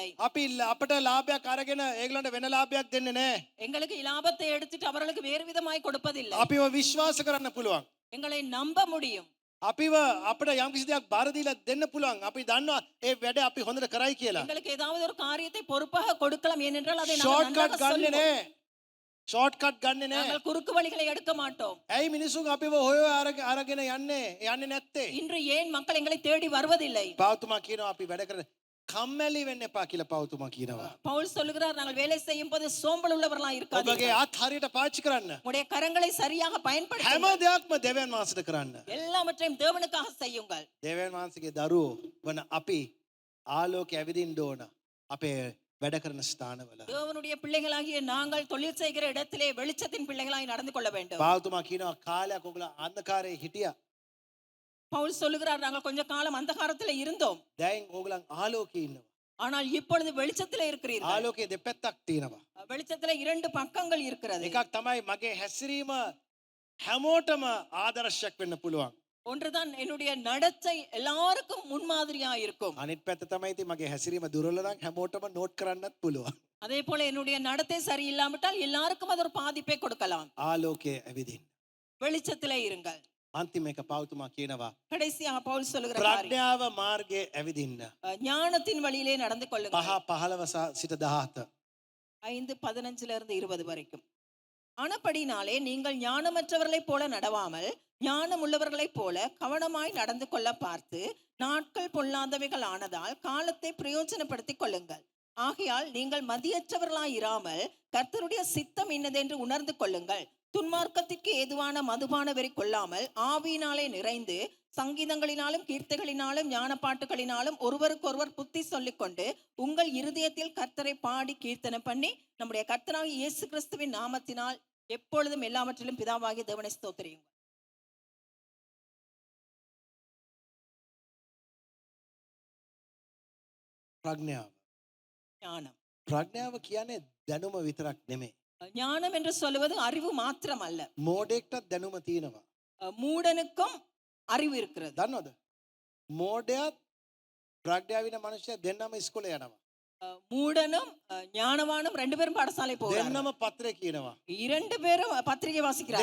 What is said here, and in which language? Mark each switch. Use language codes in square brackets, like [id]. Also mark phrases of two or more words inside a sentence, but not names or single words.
[si] අපි අපට ලාභයක් අරගෙන ඒගොල්ලන්ට වෙන ලාභයක් දෙන්නේ නෑ. [ta] எங்களுக்கு லாபத்தை எடுத்துட்டு அவர்களுக்கு வேறு விதமாய் கொடுப்பதில்லை. [si] අපිව විශ්වාස කරන්න පුළුවන්. [ta] எங்களை நம்ப முடியும். [si] අපිව අපිට යම්කිසි දෙයක් බාර දීලා දෙන්න පුළුවන්. අපි දන්නවා ඒ වැඩ අපි හොඳට කරයි කියලා. [ta] எங்களுக்கு ஏதாவது ஒரு காரியத்தை பொறுப்பாக கொடுக்கலாம், ஏனென்றால் அதை நாங்கள் [en] short cut [ta] நன்றாக [si] ගන්නෙ [ta] சொல்லுவோம். [si] නෑ. [en] short cut [si] ගන්නෙ නෑ. [ta] நாங்கள் குறுக்கு வழிகளை எடுக்க மாட்டோம். [si] ඇයි මිනිසුන් අපිව හොය අරගෙන යන්නේ නැත්තේ? [ta] இன்று ஏன் மக்கள் எங்களை தேடி வருவதில்லை? [si] පෞතුමා කියනවා අපි වැඩ කරන කම්මැලි වෙන්න එපා කියලා පෞතුමා කියනවා. [ta] பவுல் சொல்லுகிறார், நாங்கள் வேலை செய்யும் போது சோம்பல் உள்ளவர்களா [si] ඔබගේ [ta] இருக்காதீர்கள், [si] අත් හරියට පාවිච්චි කරන්න. [ta] உங்களுடைய கரங்களை சரியாக [si] හැම [ta] பயன்படுத்துங்கள், [si] දෙයක්ම දෙවියන් වහන්සේට කරන්න. [ta] எல்லாவற்றையும் தேவனுக்காக செய்யுங்கள். [si] දෙවියන් වහන්සේගේ දරුවෝ වන අපි ආලෝකය ඇවිදින්න ඕන අපේ වැඩ කරන ස්ථානවල. [ta] தேவனுடைய பிள்ளைகளாகிய நாங்கள் தொழில் செய்கிற இடத்திலே வெளிச்சத்தின் பிள்ளைகளாய் நடந்து கொள்ள வேண்டும். [si] පෞතුමා කියනවා කාලයක් ඔයගොල්ලෝ අන්ධකාරයේ හිටියා. [ta] பவுல் சொல்லுகிறார், நாங்கள் கொஞ்ச காலம் அந்தகாரத்திலே இருந்தோம், [si] දැන් ඕගොල්ලන් ආලෝකයේ ඉන්නවා. [ta] ஆனால் இப்பொழுது வெளிச்சத்திலே இருக்கிறீர்கள். [si] ආලෝකයේ දෙපැත්තක් තියෙනවා. [ta] வெளிச்சத்திலே இரண்டு பக்கங்கள் இருக்கிறது. [si] එකක් තමයි මගේ හැසිරීම හැමෝටම ආදර්ශයක් වෙන්න පුළුවන්. [ta] ஒன்றுதான் என்னுடைய நடத்தை எல்லாருக்கும் முன்மாதிரியா இருக்கும். [si] අනිත් පැත්ත තමයි ඉතින් මගේ හැසිරීම දුර්වල නම් හැමෝටම නෝට් කරන්නත් පුළුවන්. [ta] அதே போல என்னுடைய நடத்தை சரியில்லாவிட்டால் எல்லாருக்கும் அது ஒரு பாதிப்பை கொடுக்கலாம். [si] ආලෝකයේ ඇවිදින්න. [ta] வெளிச்சத்திலே இருங்கள். [si] අන්තිම එක පෞතුමා කියනවා [ta] கடைசியாக பவுல் சொல்லுகிற காரியம், [si] ප්‍රඥාව මාර්ගයේ ඇවිදින්න. [ta] ஞானத்தின் வழியிலே நடந்து கொள்ளுங்கள். [si] 5:15 සිට 17. [ta] 5:15 வரைக்கும். ஆனபடினாலே நீங்கள் ஞானமற்றவர்களைப் போல நடவாமல் ஞானம் உள்ளவர்களைப் போல கவனமாய் நடந்து கொள்ள பார்த்து, நாட்கள் பொல்லாதவைகள் ஆனதால் காலத்தை பிரயோஜனப்படுத்திக் கொள்ளுங்கள். ஆகையால் நீங்கள் மதியற்றவர்களாய் இராமல் கர்த்தருடைய சித்தம் இன்னதென்று உணர்ந்து கொள்ளுங்கள். துன்மார்க்கத்திற்கு ஏதுவான மதுபான வெறி கொள்ளாமல் ஆவியினாலே நிறைந்து சங்கீதங்களினாலும் கீர்த்தகளினாலும் ஞானப்பாட்டுகளினாலும் ஒருவருக்கொருவர் புத்தி சொல்லிக்கொண்டு உங்கள் இருதயத்தில் கர்த்தரை பாடி கீர்த்தனை பண்ணி நம்முடைய கர்த்தராகிய இயேசு கிறிஸ்துவின் நாமத்தினால் எப்பொழுதும் எல்லாவற்றிலும் பிதாவாகிய தேவனை ஸ்தோத்திரியுங்கள். [si] ප්‍රඥාව. [ta] ஞானம். [si] ප්‍රඥාව කියන්නේ දැනුම විතරක් නෙමෙයි. [ta] ஞானம் என்று சொல்லுவது அறிவு மாத்திரம் அல்ல, [si] මෝඩෙක්ටත් දැනුම තියෙනවා. [ta] மூடனுக்கும் அறிவு இருக்கிறது. [si] දන්නවද? මෝඩයත් ප්‍රඥාවින මනුෂ්‍යය දෙන්නම ඉස්කෝලේ යනවා. [ta] மூடனும் ஞானவானும் ரெண்டு பேரும் பாடசாலை போகிறார்கள். [si] දෙන්නම පත්‍රය කියනවා. [ta] இரண்டு பேரும் பத்திரிகை வாசிக்கிறார்கள்.